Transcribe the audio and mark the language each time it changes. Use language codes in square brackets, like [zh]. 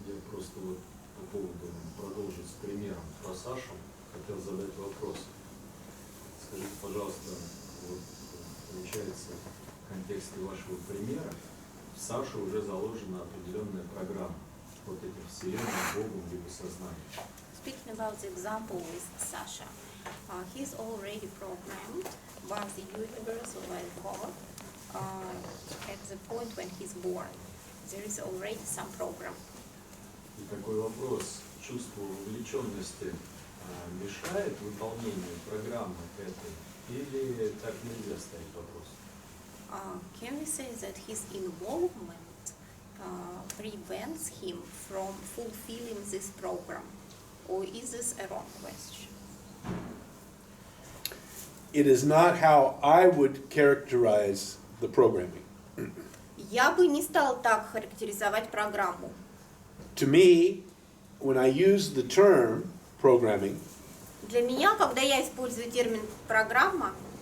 [ru] просто вот по поводу продолжить с примером про Сашу, хотел задать вопрос. Скажите, пожалуйста, вот получается, в контексте вашего примера в Саше уже заложена определенная программа вот этих вселенных, Богом либо сознанием. [en] Speaking about the example with Sasha, he's already programmed by the universe or by God at the point when he's born. There is already some program. [ru] И такой вопрос, чувство вовлеченности мешает выполнению программы этой? Или так нельзя ставить вопрос? [en] Can we say that his involvement prevents him from fulfilling this program? Or is this a wrong question? It is not how I would characterize the programming. [ru] Я бы не стал так характеризовать программу. [en] To me, when I use the term programming, [ru] Для меня, когда я использую термин «программа»,